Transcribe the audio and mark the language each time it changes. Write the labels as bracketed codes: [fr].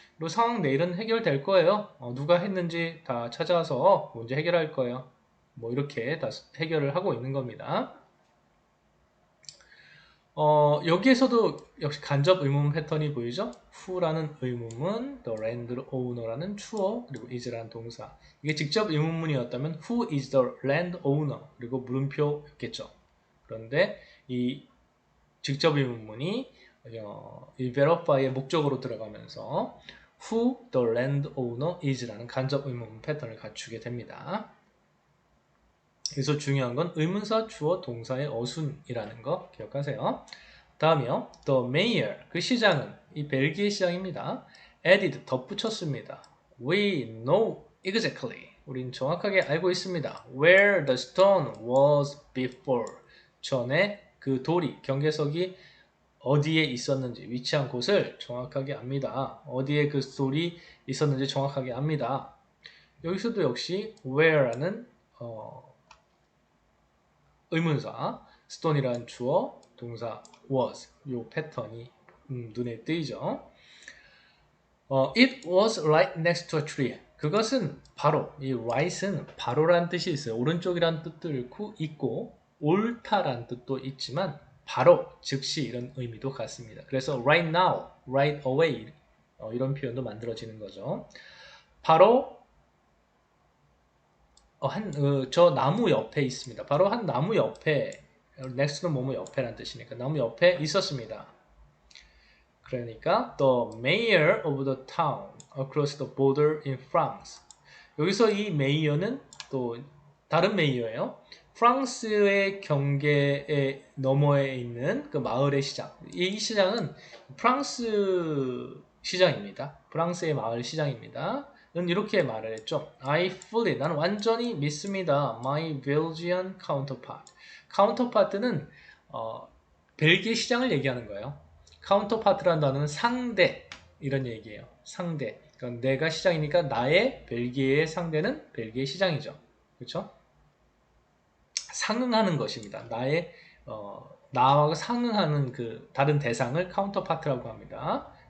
[ko] 그리고 상황 내일은 해결될 거예요. 누가 했는지 다 찾아서 문제 해결할 거예요. 뭐 이렇게 다 해결을 하고 있는 겁니다. 여기에서도 역시 간접 의문 패턴이 보이죠? who라는 의문문, the land owner라는 주어, 그리고 is라는 동사. 이게 직접 의문문이었다면 [en] who is the land owner? [ko] 그리고 물음표였겠죠. 그런데 이 직접 의문문이 이 verify의 목적으로 들어가면서 [en] who the land owner is [ko] 라는 간접 의문문 패턴을 갖추게 됩니다. 그래서 중요한 건 의문사, 주어, 동사의 어순이라는 거 기억하세요. 다음이요. [en] The mayor, [ko] 그 시장은 이 벨기에 시장입니다. added, 덧붙였습니다. [en] We know exactly. [ko] 우린 정확하게 알고 있습니다. [en] Where the stone was before. [ko] 전에 그 돌이, 경계석이 어디에 있었는지, 위치한 곳을 정확하게 압니다. 어디에 그 돌이 있었는지 정확하게 압니다. 여기서도 역시 where라는 의문사, stone이라는 주어, 동사 was, 요 패턴이 눈에 띄죠. [en] It was right next to a tree. [ko] 그것은 바로, 이 right은 바로란 뜻이 있어요. 오른쪽이란 뜻도 있고 옳다란 뜻도 있지만 바로, 즉시 이런 의미도 같습니다. 그래서 [en] right now, right away [ko] 이런 표현도 만들어지는 거죠. 바로 저 나무 옆에 있습니다. 바로 한 나무 옆에, next는 뭐뭐 옆에란 뜻이니까 나무 옆에 있었습니다. 그러니까 [en] the mayor of the town across the border in France. [ko] 여기서 이 메이어는 또 다른 메이어예요. 프랑스의 경계에 너머에 있는 그 마을의 시장. 이 시장은 프랑스 시장입니다. 프랑스의 마을 시장입니다. 는 이렇게 말을 했죠. [en] I fully, [ko] 나는 완전히 믿습니다. [en] My Belgian counterpart. [ko] counterpart는 벨기에 시장을 얘기하는 거예요. counterpart라는 단어는 상대 이런 얘기예요. 상대. 그러니까 내가 시장이니까 나의 벨기에의 상대는 벨기에 시장이죠. 그렇죠? 상응하는 것입니다. 나와 상응하는 그 다른 대상을 카운터파트라고 합니다.